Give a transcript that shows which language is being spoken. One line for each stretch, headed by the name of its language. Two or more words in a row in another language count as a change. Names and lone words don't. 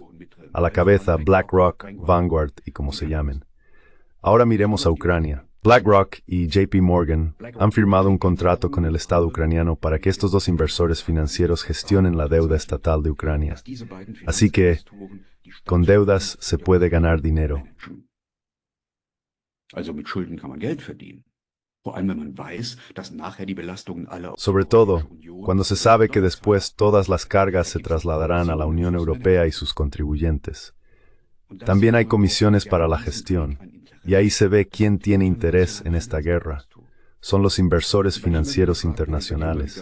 Spanish: A la cabeza BlackRock, Vanguard y como se llamen. Ahora miremos a Ucrania. BlackRock y JP Morgan han firmado un contrato con el Estado ucraniano para que estos dos inversores financieros gestionen la deuda estatal de Ucrania. Así que, con deudas se puede ganar dinero.
German: Also mit Schulden kann man Geld verdienen. Vor allem, wenn man weiß, dass nachher die Belastungen aller
Spanish: Sobre todo, cuando se sabe que después todas las cargas se trasladarán a la Unión Europea y sus contribuyentes. También hay comisiones para la gestión, y ahí se ve quién tiene interés en esta guerra. Son los inversores financieros internacionales.